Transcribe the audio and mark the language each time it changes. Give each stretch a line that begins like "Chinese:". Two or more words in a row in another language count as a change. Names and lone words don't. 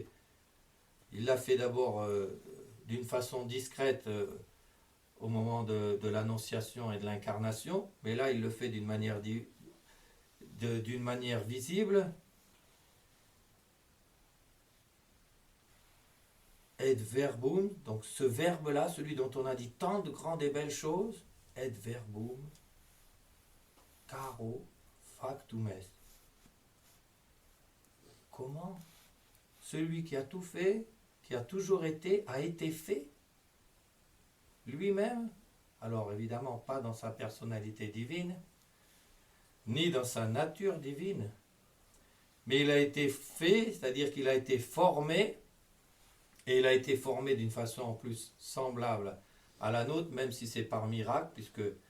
French: Il l'a fait d'abord d'une façon discrète au moment de l'annonciation et de l'incarnation, mais là il le fait d'une manière visible.
Latin: Et verbum,
French: donc ce verbe-là, celui dont on a dit tant de grandes et belles choses,
Latin: et verbum, caro factum est.
French: Comment? Celui qui a tout fait, qui a toujours été, a été fait lui-même. Alors évidemment pas dans sa personnalité divine, ni dans sa nature divine, mais il a été fait, c'est-à-dire qu'il a été formé, et il a été formé d'une façon en plus semblable à la nôtre, même si c'est par miracle, puisque